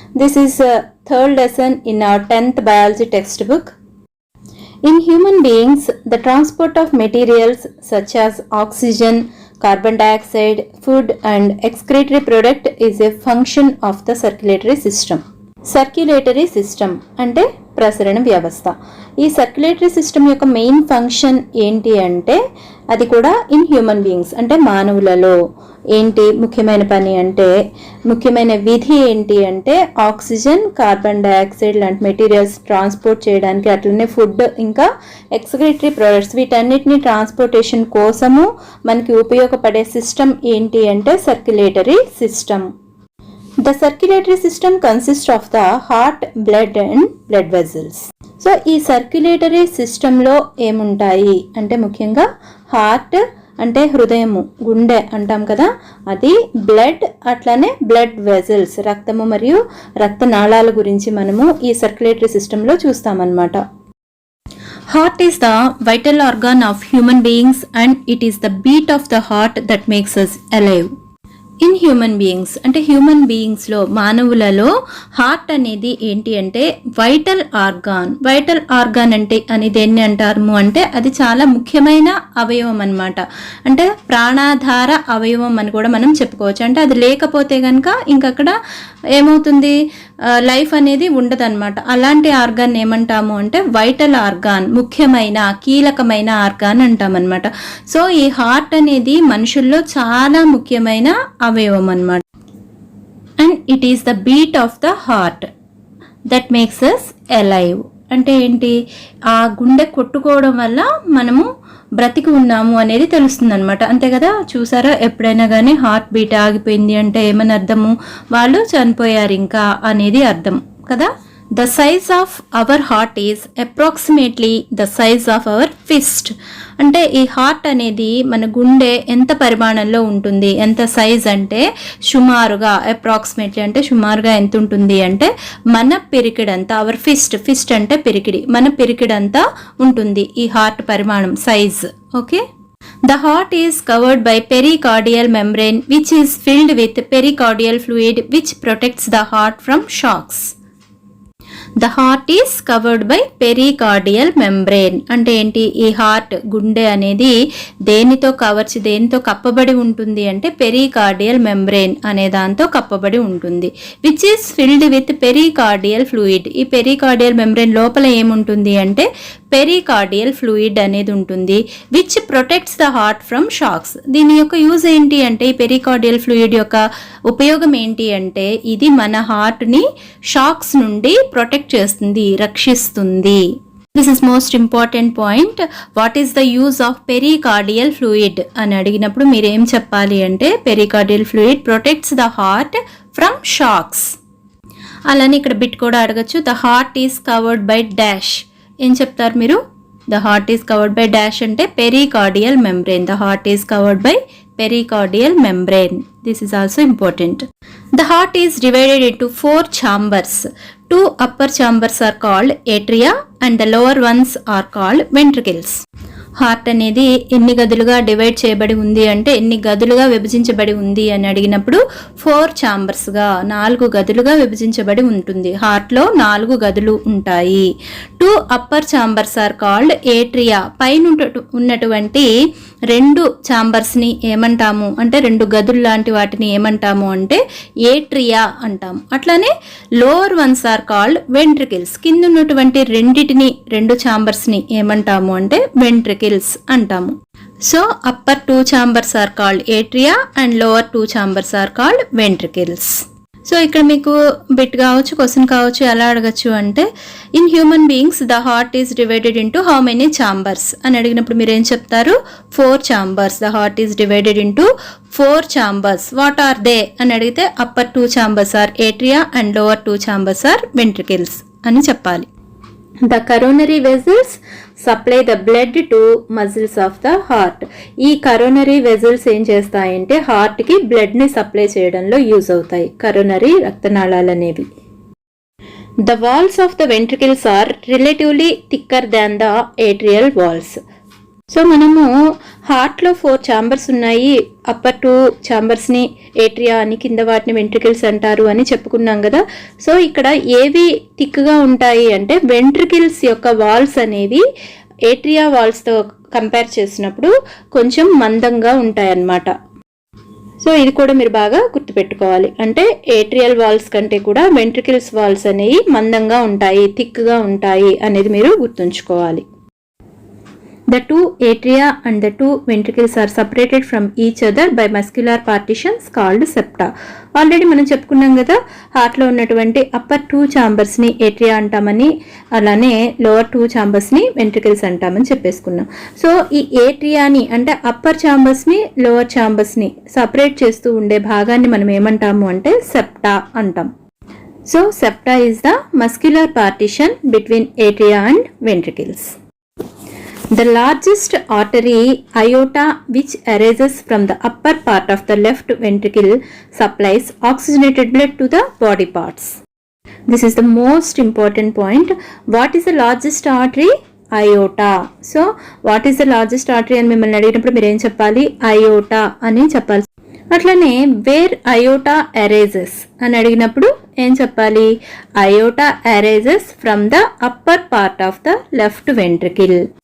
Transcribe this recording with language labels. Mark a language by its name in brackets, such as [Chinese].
[English] This is a third lesson in our 10th biology textbook. In human beings, the transport of materials such as oxygen, carbon dioxide, food and excretory product is a function of the circulatory system. [Telugu] Circulatory system అంటే ప్రసరణ వ్యవస్థ. ఈ circulatory system యొక్క main function ఏంటి అంటే అది కూడా in human beings అంటే మానవులలో ఏంటి ముఖ్యమైన పని అంటే ముఖ్యమైన విధి ఏంటి అంటే ఆక్సిజన్, కార్బన్ డయాక్సైడ్ లాంటి మెటీరియల్స్ ట్రాన్స్పోర్ట్ చేయడానికి, అట్లనే ఫుడ్ ఇంకా ఎక్స్క్రీటరీ ప్రొడక్ట్స్ వీటన్నిటిని ట్రాన్స్పోర్టేషన్ కోసము మనకి ఉపయోగపడే సిస్టమ్ ఏంటి అంటే circulatory system. [English] The circulatory system consists of the heart, blood and blood vessels. [Telugu] So ఈ సర్క్యులేటరీ సిస్టంలో ఏముంటాయి అంటే ముఖ్యంగా హార్ట్ అంటే హృదయము, గుండె అంటాం కదా, అది బ్లడ్, అట్లనే బ్లడ్ వెజల్స్ రక్తము మరియు రక్తనాళాల గురించి మనము ఈ సర్క్యులేటరీ సిస్టంలో చూస్తామన్నమాట. [English] Heart is the vital organ of human beings and it is the beat of the heart that makes us alive. In human beings [Telugu] అంటే హ్యూమన్ బీయింగ్స్లో మానవులలో హార్ట్ అనేది ఏంటి అంటే వైటల్ ఆర్గాన్ అంటే అని దేన్ని అంటారు అంటే అది చాలా ముఖ్యమైన అవయవం అన్నమాట. అంటే ప్రాణాధార అవయవం అని కూడా మనం చెప్పుకోవచ్చు. అంటే అది లేకపోతే కనుక ఇంకక్కడ ఏమవుతుంది, లైఫ్ అనేది ఉండదన్నమాట. అలాంటి ఆర్గాన్ ఏమంటాము అంటే వైటల్ ఆర్గాన్, ముఖ్యమైన కీలకమైన ఆర్గాన్ అంటామన్నమాట. సో ఈ హార్ట్ అనేది మనుషుల్లో చాలా ముఖ్యమైన అవయవం అన్నమాట. [English] And it is the beat of the heart that makes us alive. [Telugu] అంటే ఏంటి, ఆ గుండె కొట్టుకోవడం వల్ల మనము బ్రతికి ఉన్నాము అనేది తెలుస్తుంది అనమాట. అంతే కదా, చూసారా ఎప్పుడైనా కానీ హార్ట్ బీట్ ఆగిపోయింది అంటే ఏమని అర్థము, వాళ్ళు చనిపోయారు ఇంకా అనేది అర్థం కదా. [English] The size of our heart is approximately the size of our fist. [Telugu] అంటే ఈ హార్ట్ అనేది మన గుండె ఎంత పరిమాణంలో ఉంటుంది, ఎంత సైజ్ అంటే సుమారుగా అప్రాక్సిమేట్లీ అంటే సుమారుగా ఎంత ఉంటుంది అంటే మన పిరికిడంతా, అవర్ ఫిస్ట్ అంటే పిరికిడి, మన పిరికిడంతా ఉంటుంది ఈ హార్ట్ పరిమాణం size. Okay. [English] The heart is covered by pericardial membrane which is filled with pericardial fluid which protects the heart from shocks. The heart is covered by pericardial membrane. [Telugu] అంటే ఏంటి, ఈ heart గుండె అనేది దేనితో దేనితో కప్పబడి ఉంటుంది అంటే పెరికార్డియల్ మెంబ్రెయిన్ అనే దాంతో కప్పబడి ఉంటుంది. [English] Which is filled with pericardial fluid. [Telugu] ఈ పెరికార్డియల్ మెంబ్రెయిన్ లోపల ఏముంటుంది అంటే పెరికార్డియల్ ఫ్లూయిడ్ అనేది ఉంటుంది. [English] Which protects the heart from shocks. [Telugu] దీని యొక్క యూజ్ ఏంటి అంటే ఈ పెరికార్డియల్ ఫ్లూయిడ్ యొక్క ఉపయోగం ఏంటి అంటే ఇది మన హార్ట్ని షాక్స్ నుండి ప్రొటెక్ట్ చేస్తుంది, రక్షిస్తుంది. [English] This is most important point. What is the use of pericardial fluid [Telugu] అని అడిగినప్పుడు మీరు ఏం చెప్పాలి అంటే [English] Pericardial fluid protects the heart from shocks. [Telugu] అలానే ఇక్కడ బిట్ కూడా అడగచ్చు. [English] The heart is covered by dash. [Telugu] ఏం చెప్తారు మీరు, [English] The heart is covered by dash అంటే pericardial membrane. The heart is covered by pericardial membrane. This is also important. The heart is divided into 4 chambers. 2 upper chambers are called atria and the lower ones are called ventricles. [Telugu] Heart అనేది ఎన్ని గదులుగా divide చేయబడి ఉంది అంటే ఎన్ని గదులుగా విభజించబడి ఉంది అని అడిగినప్పుడు 4 ఛాంబర్స్గా 4 గదులుగా విభజించబడి ఉంటుంది. హార్ట్లో 4 గదులు ఉంటాయి. [English] 2 upper chambers are called atria. [Telugu] పైన ఉన్నటువంటి 2 ఛాంబర్స్ని ఏమంటాము అంటే 2 గదులు లాంటి వాటిని ఏమంటాము అంటే ఏట్రియా అంటాము. అట్లానే [English] Lower ones are called ventricles. [Telugu] కింద ఉన్నటువంటి 2 ఛాంబర్స్ని ఏమంటాము అంటే వెంట్రికిల్స్ అంటాము. [English] So upper 2 chambers are called atria and lower 2 chambers are called ventricles. [Telugu] So ఇక్కడ మీకు బిట్ కావచ్చు, క్వశ్చన్ కావచ్చు, ఎలా అడగచ్చు అంటే [English] in human beings the heart is divided into how many chambers [Telugu] అని అడిగినప్పుడు మీరు ఏం చెప్తారు, 4 chambers. [English] The heart is divided into 4 chambers. What are they [Telugu] అని అడిగితే [English] upper 2 chambers are atria and lower 2 chambers are ventricles [Telugu] అని చెప్పాలి. [English] The coronary vessels supply the blood to muscles of the heart. [Telugu] ఈ కరోనరీ వెజల్స్ ఏం చేస్తాయంటే హార్ట్కి బ్లడ్ని supply చేయడంలో use అవుతాయి కరోనరీ రక్తనాళాలు అనేవి. [English] The walls of the ventricles are relatively thicker than the atrial walls. [Telugu] So మనము హార్ట్లో 4 ఛాంబర్స్ ఉన్నాయి, అప్పర్ 2 ఛాంబర్స్ని ఏట్రియా అని, కింద వాటిని వెంట్రికిల్స్ అంటారు అని చెప్పుకున్నాం కదా. సో ఇక్కడ ఏవి థిక్గా ఉంటాయి అంటే వెంట్రికిల్స్ యొక్క వాల్స్ అనేవి ఏట్రియా వాల్స్తో కంపేర్ చేసినప్పుడు కొంచెం మందంగా ఉంటాయన్నమాట. సో ఇది కూడా మీరు బాగా గుర్తుపెట్టుకోవాలి. అంటే ఏట్రియల్ వాల్స్ కంటే కూడా వెంట్రికిల్స్ వాల్స్ అనేవి మందంగా ఉంటాయి, థిక్గా ఉంటాయి అనేది మీరు గుర్తుంచుకోవాలి. [English] The two atria and the two ventricles are separated from each other by muscular partitions called septa. [Telugu] Already మనం చెప్పుకున్నాం కదా, హార్ట్లో ఉన్నటువంటి అప్పర్ 2 ఛాంబర్స్ని ఏట్రియా అంటామని, అలానే లోవర్ 2 ఛాంబర్స్ని వెంట్రికల్స్ అంటామని చెప్పేసుకున్నాం. సో ఈ ఏట్రియాని అంటే అప్పర్ ఛాంబర్స్ని లోవర్ ఛాంబర్స్ని సపరేట్ చేస్తూ ఉండే భాగాన్ని మనం ఏమంటాము అంటే సెప్టా అంటాం. [English] So septa is the muscular partition between atria and ventricles. The largest artery, aorta, which arises from the upper part of the left ventricle, supplies oxygenated blood to the body parts. This is the most important point. What is the largest artery? Aorta. So, what is the largest artery [Telugu] అని మిమ్మల్ని అడిగినప్పుడు మీరు ఏం చెప్పాలి? Iota అని చెప్పాలి. అట్లనే [English] where aorta arises [Telugu] అని అడిగినప్పుడు ఏం చెప్పాలి? [English] Aorta arises from the upper part of the left ventricle.